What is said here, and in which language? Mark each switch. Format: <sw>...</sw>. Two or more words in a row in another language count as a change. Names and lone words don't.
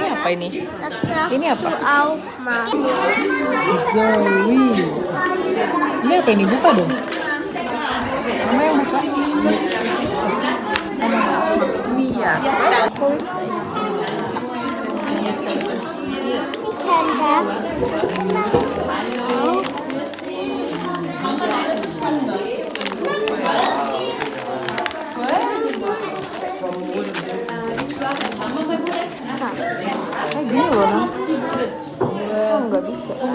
<id>ini?</id> <de>Das darfst</de> <id>Ini apa?</id> <de>du aufmachen.</de> <id>Zoe. Ini apa ini? Buka dong. Mama yang buka. Mia.</id> <de>Ich kann das.</de> <id>Gini loh, Nah. Oh, nggak bisa.</id>